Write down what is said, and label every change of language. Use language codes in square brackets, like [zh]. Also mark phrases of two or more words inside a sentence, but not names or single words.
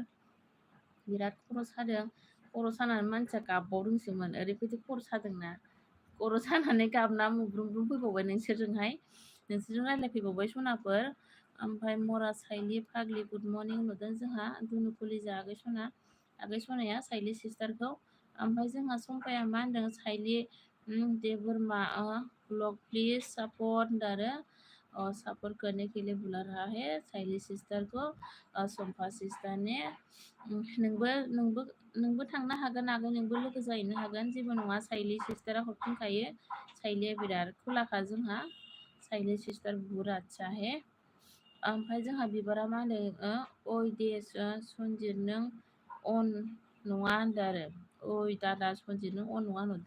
[brx] बिराद खर' सादों खर' सानानै मानसिया गाबबावदोंसोमोन ओरैबायदि खर' सादोंना खर' सानानै गाबना मुब्रुम फैबावबाय नोंसोरजों रायज्लायफैबावबाय सनाफोर। ओमफ्राय मरा साइलि फाग्लि [en] good morning [brx] नुदों जोंहा दुनु कलिजा आगै सनाया साइलि सिस्टारखौ। ओमफ्राय जोंहा सम्पाया मा होनदों साइलि दे बोरमा ब्लग [en] please support [brx] होनदों आरो [hi] सपोर्ट करने के लिए बुला रहा है साइलि सिस्टार को सम्पा सिस्टार ने। [brx] नोंबो थांनो हागोन आगै नोंबो लोगो जाहैनो हागोन जेबो नङा साइलि सिस्टारा हरफिनखायो। साइलिया बिराद खुलाखा जोंहा साइलि सिस्टार [hi] बुहुत आच्छा है। [brx] ओमफ्राय जोंहा बिबारा मा होनो ओइ दे सनजित नों अन नङा होनदों आरो ओइ दादा सनजित नों अन नङा नुदों।